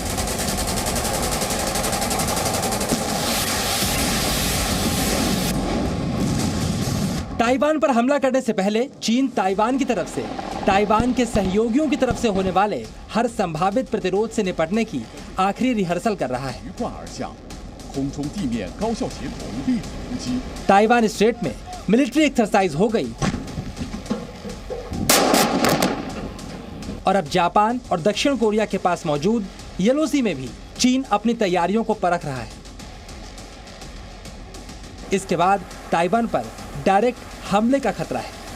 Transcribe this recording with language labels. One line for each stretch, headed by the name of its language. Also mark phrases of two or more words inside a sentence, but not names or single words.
Hindi: ताइवान पर हमला करने से पहले चीन ताइवान की तरफ से, ताइवान के सहयोगियों की तरफ से होने वाले हर संभावित प्रतिरोध से निपटने की आखिरी रिहर्सल कर रहा है।
Chinese: 空中地面高效协同立体攻击。
Hindi: ताइवान स्ट्रेट में
English: military exercise
Hindi: हो गई और अब जापान और दक्षिण कोरिया के पास मौजूद येलो सी में भी चीन अपनी तैयारियों को परख रहा है। इसके बाद ताइवान पर डायरेक्ट हमले का खतरा है।